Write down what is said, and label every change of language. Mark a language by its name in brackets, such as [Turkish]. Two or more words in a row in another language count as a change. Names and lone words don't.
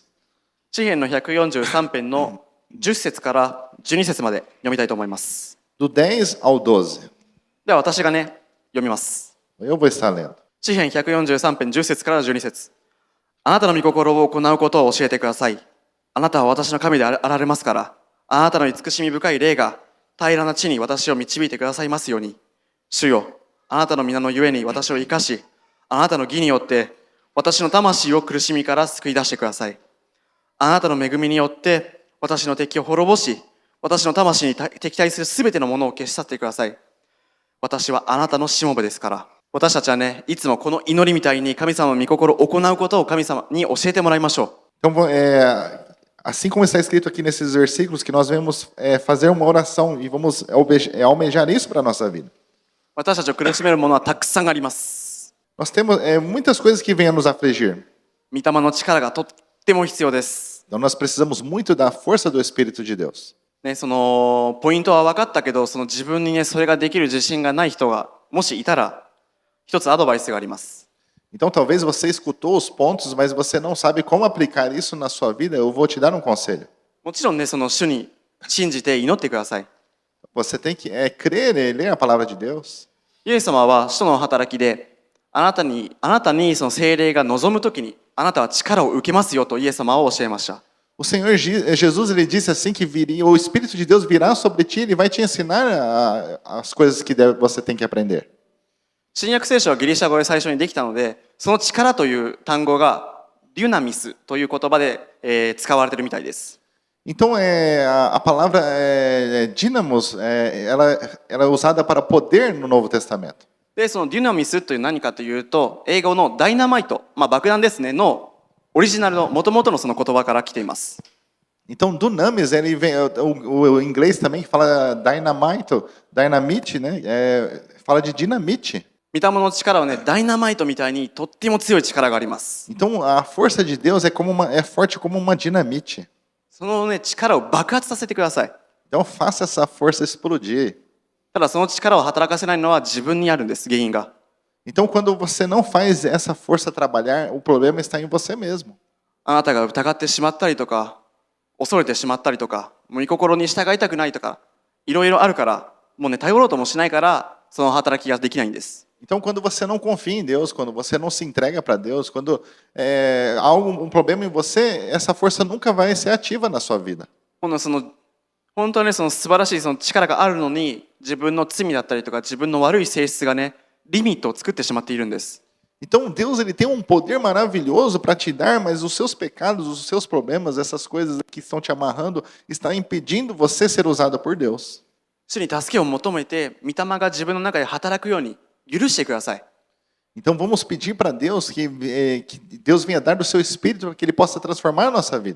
[Japanese] 詩編の143編の10節から12節まで読みたいと思います。 [Portuguese] Do 10 ao 12. [Japanese] では私がね、読みます。 [Portuguese] Eu vou estar lendo. [Japanese] 詩編143編10節から12節。あなたの御心を行うことを教えてください。あなたは私の神であられますから、あなたの慈しみ深い霊が平らな地に私を導いてくださいますように。主よ、あなたの皆のゆえに私を生かし、あなたの義によって私の魂を苦しみから救い出してください。あなたの恵みによって私の敵を滅ぼし、 私の魂に敵対するすべてのものを消し去ってください。私はあなたのしもべですから。私たちはね、いつもこの祈りみたいに神様の御心を行うことを神様に教えてもらいましょう。 [Portuguese] Então, assim como está escrito aqui nesses versículos, que nós vamos fazer uma oração e vamos almejar isso para a nossa vida. [Japanese] 私たちを苦しめるものはたくさんあります。 [Portuguese] Nós temos muitas coisas que vêm a nos afligir. [Japanese] 御霊の力がとっても必要です。 [Portuguese] Então, nós precisamos muito da força do Espírito de Deus. [Japanese] ね、そのポイントは分かったけど、その自分にね、それができる自信がない人がもしいたら、一つアドバイスがあります。 [Portuguese] Então, talvez você escutou os pontos, mas você não sabe como aplicar isso na sua vida. Eu vou te dar um conselho. [Japanese] もちろんね、その主に信じて祈ってください。 [Portuguese] Você tem que crer e ler a palavra de Deus. [Japanese] イエス様は使徒の働きで、あなたにその聖霊が望むときに、あなたは力を受けますよとイエス様は教えました。 [Portuguese] O Senhor Jesus, ele disse assim que o Espírito de Deus virá sobre ti, ele vai te ensinar as coisas que você tem que aprender. [Japanese] 新約聖書はギリシャ語で最初にできたので、その力という単語がデュナミスという言葉で、使われているみたいです。 [Portuguese] Então, a palavra dínamos, ela é usada para poder no Novo Testamento. [Japanese] で、そのデュナミスという何かというと、英語のダイナマイト、爆弾ですね、のオリジナルの元々のその言葉から来ています。 [Portuguese] Então, dunamis, ele vem, o inglês também fala dynamite, né? Fala de dinamite. [Japanese] 御霊の力はね、ダイナマイトみたいにとっても強い力があります。 [Portuguese] Então, a força de Deus é forte como uma dinamite. [Japanese] そのね、力を爆発させてください。 [Portuguese] Então, faça essa força explodir. [Japanese] ただその力を働かせないのは自分にあるんです、原因が。 [Portuguese] Então, quando você não faz essa força trabalhar, o problema está em você mesmo. [Japanese] あなたが疑ってしまったりとか、恐れてしまったりとか、もう御心に従いたくないとか、いろいろあるから、もうね、頼ろうともしないから、その働きができないんです。 [Portuguese] Então, quando você não confia em Deus, quando você não se entrega para Deus, quando há um problema em você, essa força nunca vai ser ativa na sua vida. [Japanese] 本当にその素晴らしいその力があるのに、自分の罪だったりとか、自分の悪い性質がね、リミットを作ってしまっているんです。 [Portuguese] Então, Deus ele tem um poder maravilhoso para te dar, mas os seus pecados, os seus problemas, essas coisas que estão te amarrando, estão impedindo você ser usado por Deus. [Japanese] 主に助けを求めて、御霊が自分の中で働くように許してください。 [Portuguese] Então, vamos pedir para Deus que Deus venha dar do seu Espírito para que Ele possa transformar a nossa vida.